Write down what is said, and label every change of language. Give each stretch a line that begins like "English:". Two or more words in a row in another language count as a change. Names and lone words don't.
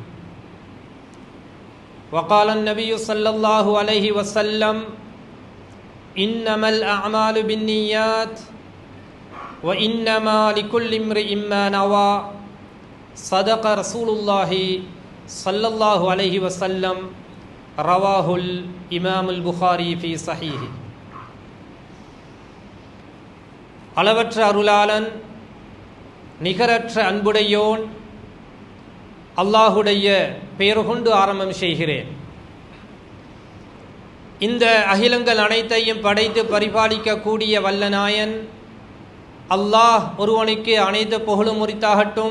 Arabic: وقال النبي صلى الله عليه وسلم: إنما الأعمال بالنيات وإنما لكل امرئ ما نوى. صدق رسول الله صلى الله عليه وسلم. رواه الإمام البخاري في صحيح.
Tamil: அளவற்ற அருளாளன் நிகரற்ற அன்புடையோன் அல்லாஹுடைய பெயர் கொண்டு ஆரம்பம் செய்கிறேன். இந்த அகிலங்கள் அனைத்தையும் படைத்து பரிபாலிக்கக்கூடிய வல்லநாயன் அல்லாஹ் ஒருவனுக்கு அனைத்து புகழும் உரித்தாகட்டும்.